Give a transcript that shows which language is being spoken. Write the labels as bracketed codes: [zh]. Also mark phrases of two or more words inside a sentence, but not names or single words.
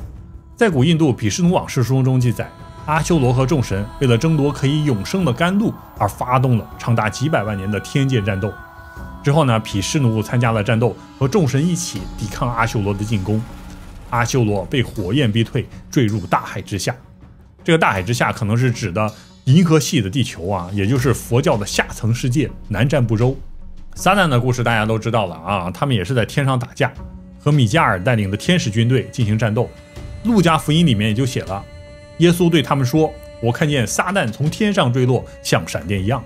[zh] 在古印度毗濕奴往事書中記載，阿修羅和眾神為了爭奪可以永生的甘露而發動了長達幾百萬年的天界戰鬥。之後呢，毗湿奴參加了戰鬥，和眾神一起抵抗阿修羅的進攻。阿修羅被火焰逼退，墜入大海之下。這個大海之下可能是指的銀河系的地球啊，也就是佛教的下層世界，南瞻部洲。撒旦的故事大家都知道了啊，他們也是在天上打架，和米迦爾帶領的天使軍队進行戰鬥。路加福音裡面也就寫了，耶穌對他們說：“我看見撒旦從天上墜落，像閃電一樣。”